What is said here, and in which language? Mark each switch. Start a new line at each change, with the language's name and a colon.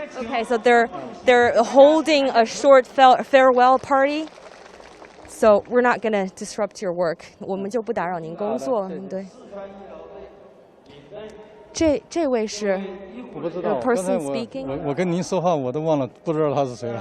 English: Okay, so they're holding a short farewell party. So we're not gonna disrupt your work.
Chinese: 我们就不打扰您工作，对。这位是
English: the person speaking.
Chinese: 我跟您说话我都忘了，不知道他是谁了。